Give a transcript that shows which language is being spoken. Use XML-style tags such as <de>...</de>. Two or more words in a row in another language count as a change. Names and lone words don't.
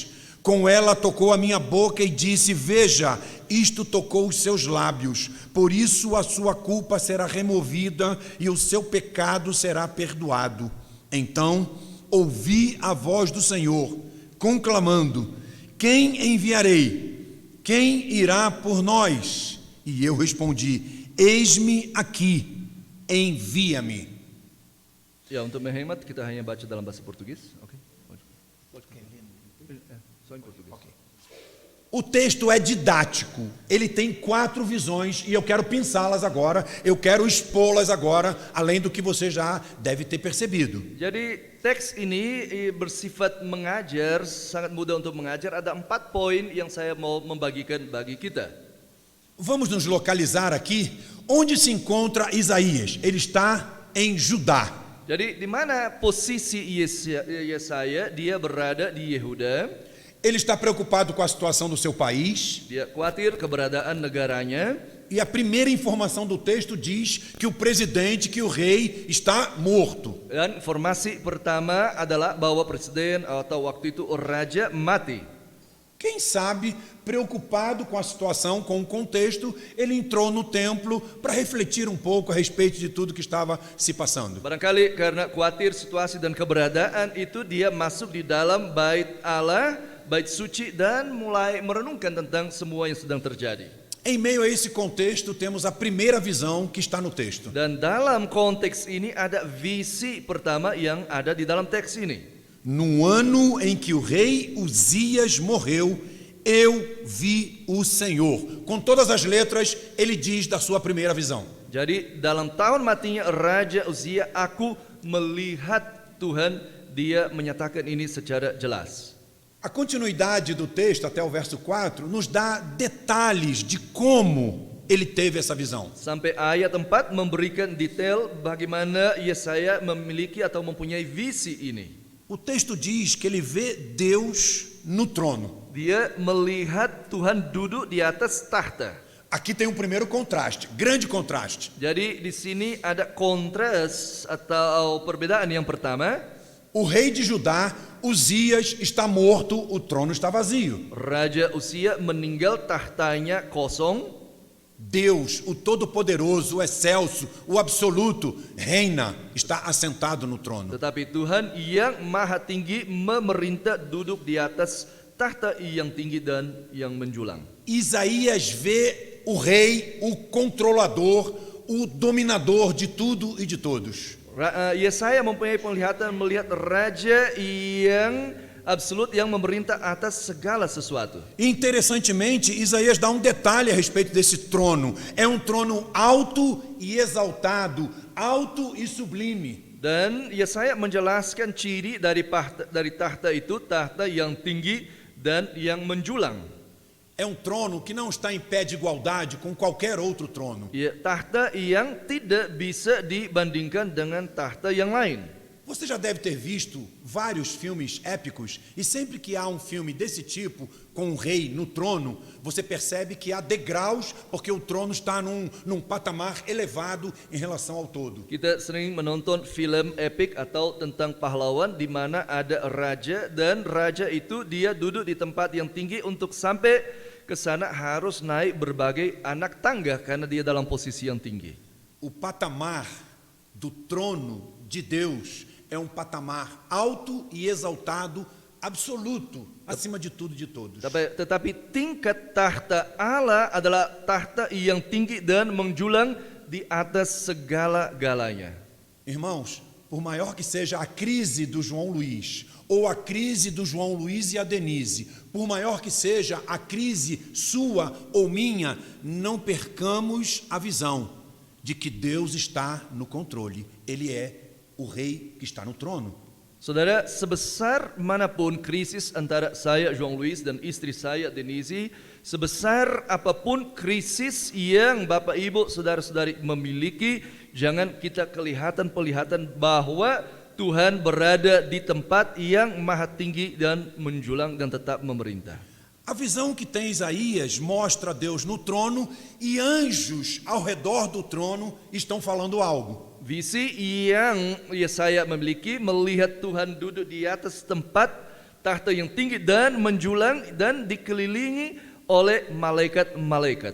<pt>Com ela tocou a minha boca e disse: veja, isto tocou os seus lábios, por isso a sua culpa será removida e o seu pecado será perdoado. Então ouvi a voz do Senhor, conclamando: quem enviarei? Quem irá por nós? E eu respondi: eis-me aqui, envia-me.</pt> <id>Ya, untuk menghemat kita hanya baca dalam bahasa Portugis. Oke.</id> <pt>Só em português. O texto é didático, ele tem 4 visões e eu quero pensá-las agora, eu quero expô-las agora, além do que você já deve ter percebido.</pt> <id>Jadi teks ini bersifat mengajar, sangat mudah untuk mengajar. Ada 4 poin yang saya mau membagikan bagi kita.</id> <pt>Vamos nos localizar aqui, onde se encontra Isaías? Ele está em Judá.</pt> <id>Jadi di mana posisi Yesaya? Dia berada di Yehuda.</id> <pt>Ele está preocupado com a situação do seu país.</pt> <id>Dia khawatir keberadaan negaranya.</id> <pt>E a primeira informação do texto diz que o presidente, que o rei, está morto.</pt> <id>Dan informasi pertama adalah bahwa presiden atau waktu itu raja mati.</id> <pt>Quem sabe, preocupado com a situação, com o contexto, ele entrou no templo para refletir um pouco a respeito de tudo que estava se passando.</pt> <id>Barangkali karena khawatir situasi dan keberadaan itu, dia masuk di dalam bait Allah, bait suci, dan mulai merenungkan tentang semua yang sedang terjadi.</id> <pt>Em meio a esse contexto, temos a primeira visão que está no texto.</pt> <id>Dan dalam konteks ini ada visi pertama yang ada di dalam teks ini.</id> <pt>No ano em que o rei Uzias morreu, eu vi o Senhor. Com todas as letras, ele diz da sua primeira visão.</pt> <id>Jadi dalam tahun matinya Raja Uzia, aku melihat Tuhan. Dia menyatakan ini secara jelas.</id> <pt>A continuidade do texto, até o verso 4, nos dá detalhes de como ele teve essa visão.</pt> <id>Sampai ayat 4 memberikan detail bagaimana Yesaya memiliki atau mempunyai visi ini.</id> <pt>O texto diz que ele vê Deus no trono.</pt> <id>Dia melihat Tuhan duduk di atas tahta.</id> <pt>Aqui tem um primeiro contraste, grande contraste.</pt> <id>Jadi di sini ada kontras atau perbedaan yang pertama.</id> <pt>O rei de Judá, Uzias, está morto, o trono está vazio.</pt> <id>Raja Uzia meninggal, tahtanya kosong.</id> <pt>Deus, o Todo-Poderoso, o Excelso, o Absoluto, reina, está assentado no trono.</pt> <id>Tetapi Tuhan yang maha tinggi memerintah, duduk di atas tahta yang tinggi dan yang menjulang.</id> <pt>Isaías vê o rei, o controlador, o dominador de tudo e de todos.</pt> <id>Yesaya mempunyai penglihatan melihat raja yang absolut, yang memerintah atas segala sesuatu.</id> <pt>Interessantemente, Isaías dá um detalhe a respeito desse trono. É um trono alto e exaltado, alto e sublime.</pt> <id>Dan Yesaya menjelaskan ciri dari tahta itu, tahta yang tinggi dan yang menjulang.</id> <pt>é um trono que não está em pé de igualdade com qualquer outro trono.</pt> <id>Ya, tahta yang tidak bisa dibandingkan dengan tahta yang lain.</id> <pt>Você já deve ter visto vários filmes épicos, e sempre que há um filme desse tipo, com um rei no trono, você percebe que há degraus, porque o trono está num patamar elevado em relação ao todo.</pt> <id>Kita sering menonton film epik atau tentang pahlawan di mana ada raja dan raja itu dia duduk di tempat yang tinggi, untuk sampai ke sana harus naik berbagai anak tangga karena dia dalam posisi yang tinggi.</id> <pt>O patamar do trono de Deus é um patamar alto e exaltado, absoluto, acima de tudo e de todos.</pt> <id>Tetapi tingkat tahta Allah adalah tahta yang tinggi dan menjulang di atas segala-galanya.</id> <pt>Irmãos, por maior que seja a crise do João Luiz, ou a crise do João Luiz e a Denise, por maior que seja a crise sua ou minha, não percamos a visão de que Deus está no controle. Ele é o rei que está no trono.</pt> <id>Saudara, sebesar manapun krisis antara saya, João Luiz, dan istri saya, Denise, sebesar apapun krisis yang Bapak Ibu, saudara-saudari memiliki, jangan kita kelihatan bahwa Tuhan berada di tempat yang maha tinggi dan menjulang dan tetap memerintah. A visão que tem Isaías mostra Deus no trono e anjos ao redor do trono estão falando algo. Visi yang Yesaya memiliki, melihat Tuhan duduk di atas tempat tahta yang tinggi dan menjulang dan dikelilingi oleh malaikat-malaikat.</id>